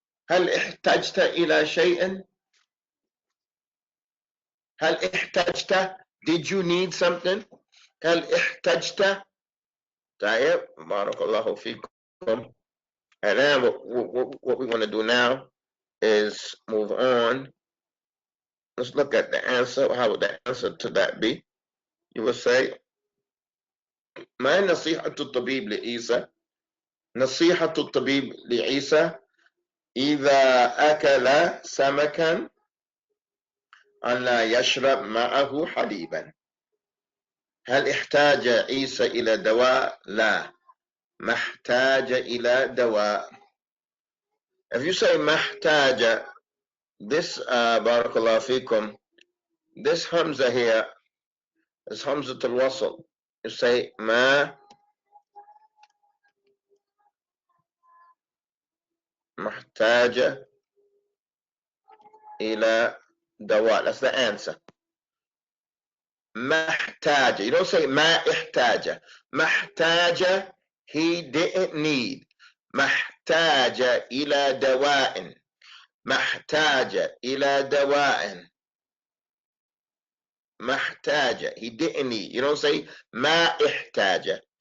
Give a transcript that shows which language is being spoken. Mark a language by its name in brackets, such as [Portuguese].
[Arabic] هل احتجت إلى شيء؟ هل احتجت؟ [English] Did you need something؟ [Arabic] هل احتجت؟ طيب بارك الله فيكم. [English] And then what we want to do now is move on. Let's look at the answer. How would the answer to that be? You would say, [Arabic] ما نصيحة الطبيب لعيسى؟ نصيحة الطبيب لعيسى إذا أكل سمكا أن لا يشرب معه حليبا. هل احتاج عيسى إلى دواء؟ لا، ما احتاج إلى دواء. [English] If you say [Arabic] ما احتاج, [English] this [Arabic] بارك الله فيكم, [English] this hamza here is hamza al-wasl. You say [Arabic] ما محتاج إلى دواء. [English] That's the answer. محتاج. You don't say [Arabic] ما احتاج. [English] محتاج, he didn't need. [Arabic] محتاج إلى دواء. محتاج إلى دواء. [English] محتاج, he didn't need. You don't say [Arabic] ما احتاج.